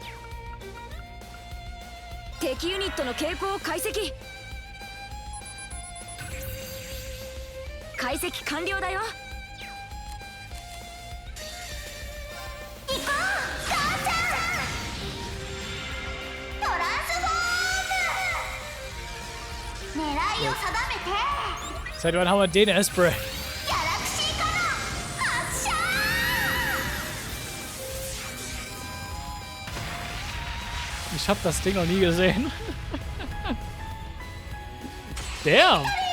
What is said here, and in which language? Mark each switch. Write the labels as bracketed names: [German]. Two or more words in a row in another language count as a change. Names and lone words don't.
[Japanese] 敵ユニットの傾向を解析完了だよ行こう母ちゃんトランスフォーム狙いを定めて [German] Seit wann haben wir den Esprit? Ich hab das Ding noch nie gesehen. Damn!